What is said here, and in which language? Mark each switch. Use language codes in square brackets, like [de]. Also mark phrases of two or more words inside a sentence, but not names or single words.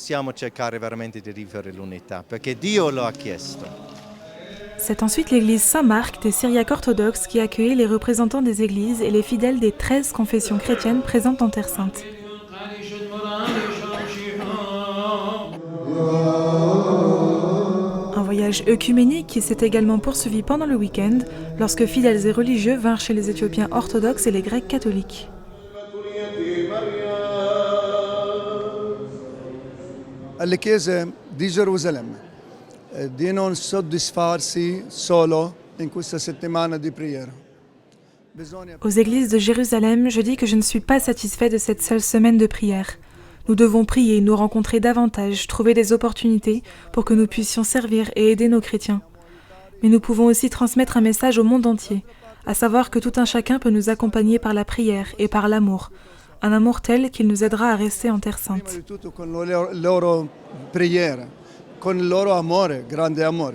[fr] C'est ensuite l'église Saint-Marc des Syriaques orthodoxes qui a accueilli les représentants des églises et les fidèles des 13 confessions chrétiennes présentes en Terre Sainte. Un voyage œcuménique qui s'est également poursuivi pendant le week-end, lorsque fidèles et religieux vinrent chez les Éthiopiens orthodoxes et les Grecs catholiques. [it] alle chiese di Gerusalemme di non soddisfarsi solo in questa settimana di preghiera. [fr] Aux églises de Jérusalem, je dis que je ne suis pas satisfait de cette seule semaine de prière. Nous devons prier, nous rencontrer davantage, trouver des opportunités pour que nous puissions servir et aider nos chrétiens. Mais nous pouvons aussi transmettre un message au monde entier, à savoir que tout un chacun peut nous accompagner par la prière et par l'amour, un amour tel qu'il nous aidera à rester en Terre Sainte. [it] Con il loro amore, grande amore.